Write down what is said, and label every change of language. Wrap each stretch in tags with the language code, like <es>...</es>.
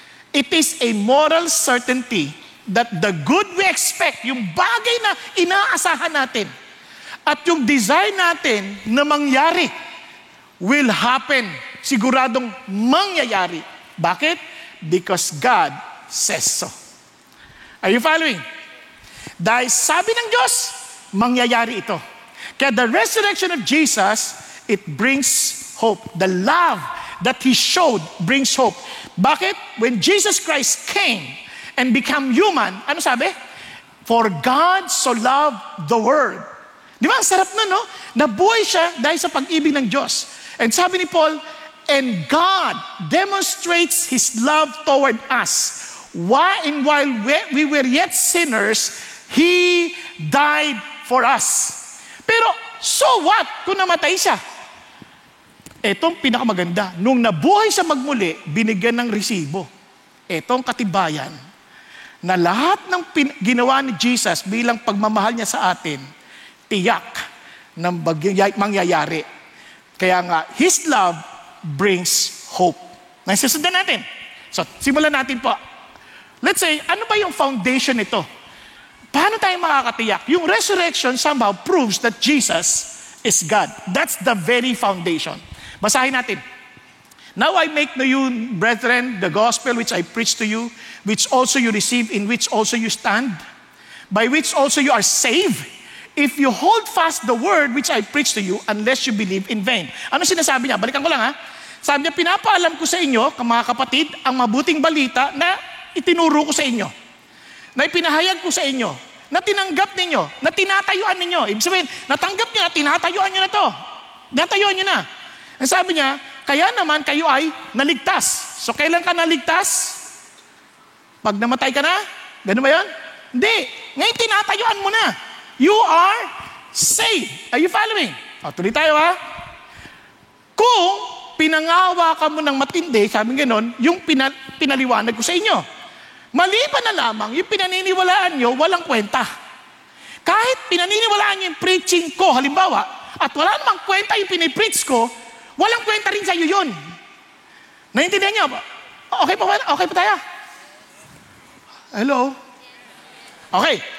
<en>It is a moral certainty that the good we expect,</en> <tl>yung bagay na inaasahan natin, at yung desire natin na mangyari,</tl> <en>will happen.</en> <tl>Siguradong mangyayari. Bakit?</tl> <en>Because God says so. Are you following?</en> <tl>Dahil sabi ng Diyos, mangyayari ito.</tl> <en>Kaya the resurrection of Jesus, it brings hope. The love that He showed brings hope. Bakit? When Jesus Christ came and became human,</en> <tl>ano sabi?</tl> <en>For God so loved the world.</en> <tl>Di ba? Ang sarap na, no? Nabuhay siya dahil sa pag-ibig ng Diyos.</tl> <en>And sabi ni Paul, and God demonstrates His love toward us. While we were yet sinners, He died for us.</en> <tl>Pero, so what kung namatay siya? Etong pinakamaganda. Nung nabuhay siya magmuli, binigyan ng resibo. Etong katibayan na lahat ng ginawa ni Jesus bilang pagmamahal niya sa atin, tiyak na mangyayari. Kaya nga, His love brings hope. Nasusundan natin. So, simulan natin po.</tl> <en>Let's say,</en> <tl>ano ba yung foundation nito? Paano tayo makakatiyak?</tl> <en>Yung resurrection somehow proves that Jesus is God. That's the very foundation.</en> <tl>Basahin natin.</tl> <en>Now I make to you, brethren, the gospel which I preach to you, which also you receive, in which also you stand, by which also you are saved, if you hold fast the word which I preach to you, unless you believe in vain.</en> <tl>Ano sinasabi niya? Balikan ko lang ha. Sabi niya, pinapaalam ko sa inyo, mga kapatid, ang mabuting balita na itinuro ko sa inyo, na ipinahayag ko sa inyo, na tinanggap ninyo, na tinatayuan ninyo. Ibig sabihin, natanggap niyo na tinatayuan niyo na to. Tinatayuan niyo na. Ang sabi niya, kaya naman kayo ay naligtas. So kailan ka naligtas? Pag namatay ka na? Ganun ba yun? Hindi. Ngayon tinatayuan mo na.</tl> <en>You are saved. Are you following?</en> <tl>O, tuloy tayo ha. Kung pinangawa ka mo ng matindi, sabi gano'n, yung pinaliwanag ko sa inyo. Maliban na lamang, yung pinaniniwalaan nyo, walang kwenta. Kahit pinaniniwalaan nyo yung preaching ko, halimbawa, at wala namang kwenta yung pinipreach ko, walang kwenta rin sa'yo yun. Naintindihan nyo? Okay pa tayo? Hello? Okay.</tl>